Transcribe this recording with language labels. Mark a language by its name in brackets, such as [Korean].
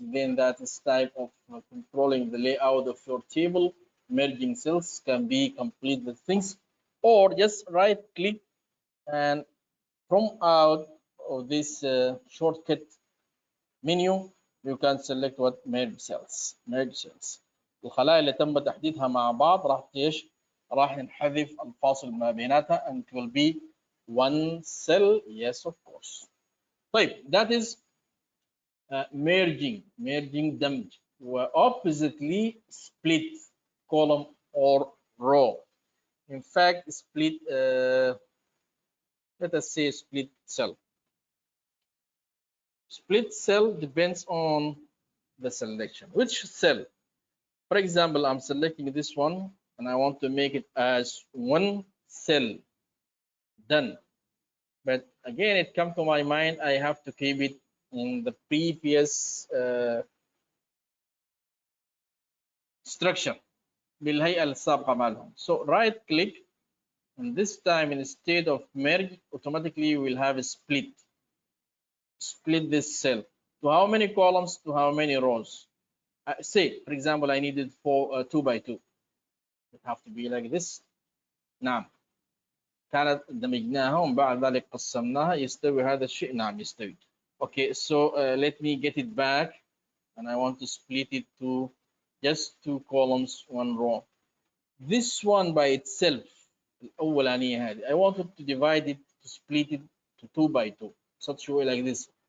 [English] Then that is type of controlling the layout of your table. Merging cells can be complete the things, or just right click and from out of this shortcut menu you can select what merge cells. merge cells [Arabic] الخلايا اللي تم تحديدها مع بعض راح نحذف الفاصل ما بيناتها [English] and it will be one cell. Yes, of course. [Arabic] طيب [English] that is merging دمج. oppositely split column or row. In fact, split let us say split cell. Split cell depends on the selection. Which cell? For example, I'm selecting this one and I want to make it as one cell. Done. But again, it comes to my mind, I have to keep it in the previous structure [Arabic] بالهيئة السابقة مالهم. [English] So right click, and this time instead of merge, automatically we'll have a split. Split this cell to how many columns, to how many rows. Say, for example, I needed 2 by 2. It have to be like this. [Arabic] نعم. كانت دمجناها ومن بعد ذلك قسمناها. يستوي هذا الشيء؟ نعم يستوي. [English] Okay, so let me get it back, and I want to split it to just 2 columns, 1 row. This one by itself, [Arabic] الأولانية هذه, [English] I wanted to divide it, to split it to 2 by 2, such a way like this.